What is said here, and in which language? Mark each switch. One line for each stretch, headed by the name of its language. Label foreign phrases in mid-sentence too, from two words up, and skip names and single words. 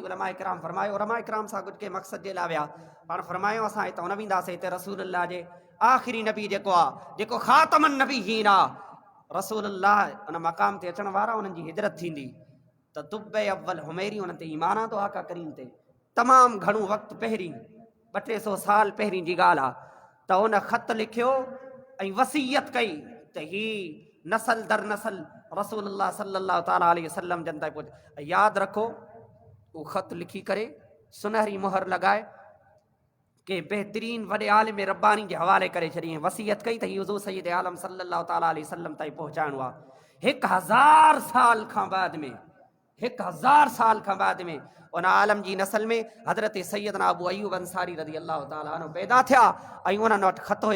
Sindhi: उलमा इकराम फरमायो, उलमा इकराम सां कुझु के मक़सद जे लाइ विया, पाण फरमायो असां हितां न वेंदासीं, हिते रसूलुल्लाह जे आख़िरी नबी जेको आहे, जेको
Arabic: خاتم النبيين
Sindhi: आहे, रसूलुल्लाह उन मक़ाम ते अचण वारा, उन्हनि जी हिजरत थींदी। त तुब्बे अव्वल हुमैरी उन ते ईमान आंदो आका करीम ते, तमामु घणो वक़्तु पहिरीं, 200 साल पहिरीं जी ॻाल्हि आहे। त उन ख़त लिखियो ऐं वसीयत कई त ही नसल दर नसल रसूलुल्लाह
Arabic: صلى الله تعالى عليه وسلم
Sindhi: जन ताईं पहुचे। यादि रखो, उहो ख़त लिखी करे सुनहरी मुहर लॻाए के बहितरीन वॾे आलिम रब्बानी जे हवाले करे छॾी, वसीयत कई त ही हुज़ूर सैयद आलम
Arabic: صلى الله تعالى عليه وسلم
Sindhi: ताईं पहुचाइणो आहे। 1000 साल खां बाद में, 1000 साल खां बाद में उन आलम जी नसल में हज़रत सैयदना अबू अयूब अंसारी
Arabic: رضي الله تعالى عنه
Sindhi: पैदा थिया, ऐं उन्हनि वटि ख़त हुयो।